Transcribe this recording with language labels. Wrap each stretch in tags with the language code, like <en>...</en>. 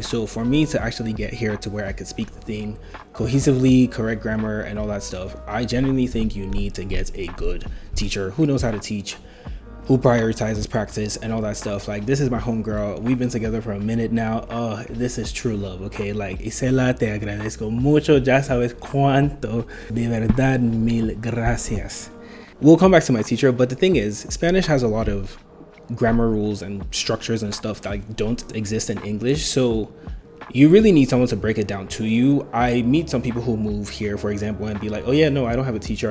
<en>So for me to actually get here to where I could speak the thing cohesively, correct grammar and all that stuff, I genuinely think you need to get a good teacher who knows how to teach, who prioritizes practice and all that stuff. Like, this is my homegirl. We've been together for a minute now. Oh, this is true love, okay?</en> <es>Like, Isela, te agradezco mucho. Ya sabes cuánto. De verdad, mil gracias.</es> <en>We'll come back to my teacher, but the thing is, Spanish has a lot of grammar rules and structures and stuff that don't exist in English. So you really need someone to break it down to you. I meet some people who move here, for example, and be like, oh yeah, no, I don't have a teacher.</en>